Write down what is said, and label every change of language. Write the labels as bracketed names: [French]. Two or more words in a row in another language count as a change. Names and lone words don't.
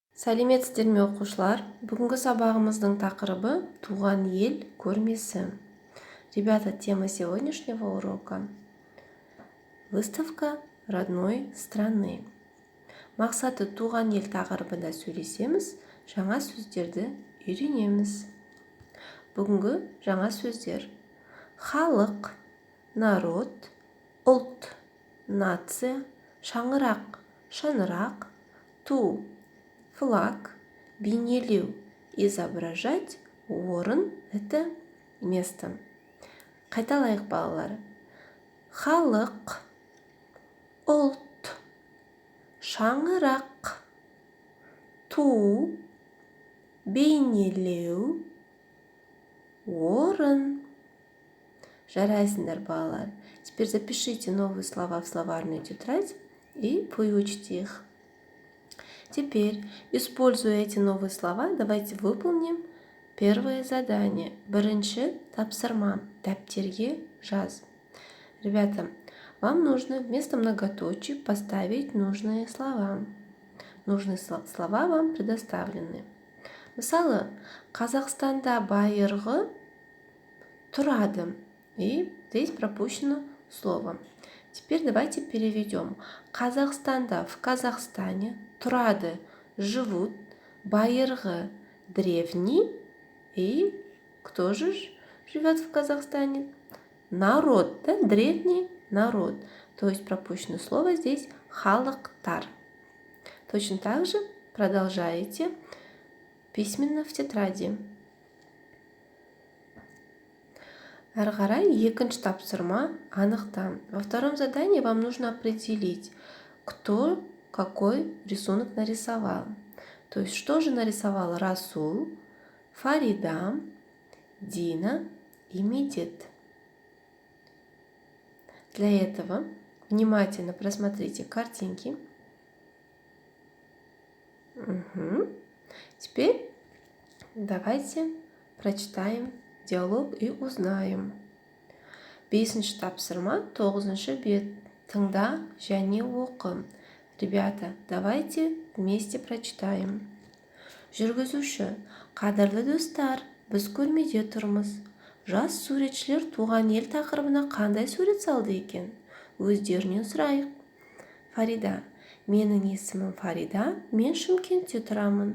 [Kazakh] Сәлеметсіздер ме оқушылар? Бүгінгі сабағымыздың тақырыбы туған ел көрмесі. [Russian] Ребята, тема сегодняшнего урока – выставка родной страны. [Kazakh] Мақсаты туған ел тақырыбында сөйлесеміз, жаңа сөздерді үйренеміз. Бүгінгі жаңа сөздер: халық, народ, ұлт, нация, шаңырақ, шаңырақ, ту, флаг, бейнелеу, изображать, орын – [Russian] это место. [Kazakh] Қайталайық, балалар. Халық, ұлт, шаңырақ, ту, бейнелеу, орын. Жарайсыңдар, балалар. [Russian] Теперь запишите новые слова в словарную тетрадь и выучите их. Теперь, используя эти новые слова, давайте выполним первое задание. [Kazakh] Бірінші тапсырма. Дәптерге жаз. [Russian] Ребята, вам нужно вместо многоточий поставить нужные слова. Нужные слова вам предоставлены. [Kazakh] Мысалы, Қазақстанда байырғы тұрады. [Russian] И здесь пропущено слово. Теперь давайте переведем. Казахстанда, в Казахстане, тұрады, живут, байырғы, древний. И кто же живет в Казахстане? Народ, да? Древний народ. То есть пропущено слово здесь халықтар. Точно так же продолжаете письменно в тетради. [Kazakh] Әрі қарай екінші тапсырма анықта. [Russian] Во втором задании вам нужно определить, кто какой рисунок нарисовал. То есть, что же нарисовал Расул, Фарида, Дина и Медет. Для этого внимательно просмотрите картинки. Теперь давайте прочитаем диалог и узнаем. [Kazakh] Бесінші тапсырма 9-шы бет. Тыңда және оқы. [Russian] Ребята, давайте вместе прочитаем. [Kazakh] Жүргізуші: қадірлі достар, біз көрмеде тұрмыз. Жас суретшілер туған ел тақырыбына қандай сурет салды екен? Өздерінен сұрайық. Фарида: менің есімім Фарида, мен Шымкентте тұрамын.